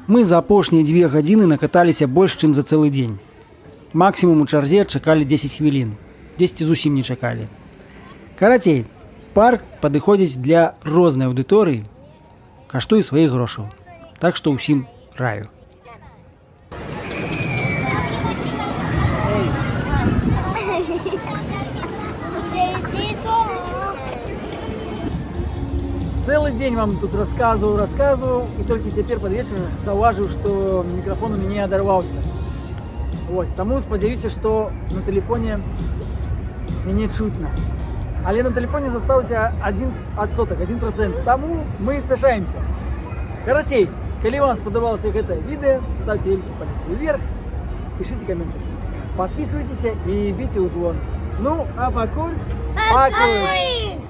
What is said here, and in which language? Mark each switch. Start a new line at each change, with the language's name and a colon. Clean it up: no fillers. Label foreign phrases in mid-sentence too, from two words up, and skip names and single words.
Belarusian: Мы за апошнія 2 гадзіны накаталіся больш, чым за цэлы дзень. Максімум у чарзе чакалі 10 хвілін. 10 зусім не чакалі. Карацей, парк падыходзіць для рознай аўдыторыі, каштуе сваіх грошаў. Так што ўсім раю.
Russian: Целый день вам тут рассказываю, и только теперь под вечер заўважыў, что микрофон у меня оторвался.
Belarusian: Вот, тому спадзяюся, что на телефоне мяне чутно. Але на телефоне застаўся 1%, тому мы спяшаемся. Карацей, калі вам спадабалася гэта відэо,
Russian: ставьте лайки, пальцы вверх, пишите комментарии, подписывайтесь и бейте у звон.
Belarusian: Ну, а пакуль, пакуль!